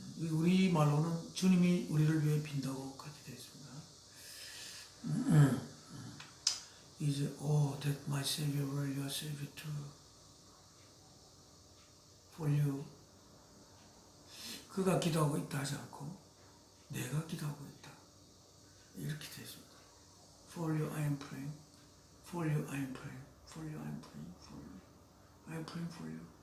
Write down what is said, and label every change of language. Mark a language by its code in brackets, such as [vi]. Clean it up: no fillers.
[ko] 우리 말로는 주님이 우리를 위해 빈다고 그렇게 되어 있습니다. [en] 이제 that my Savior, your Savior too, for you. [ko] 그가 기도하고 있다 하지 않고 내가 기도하고 있다 이렇게 되어 있습니다. [en] For you I am praying, for you I am praying, for you I am praying, for you I am praying for you.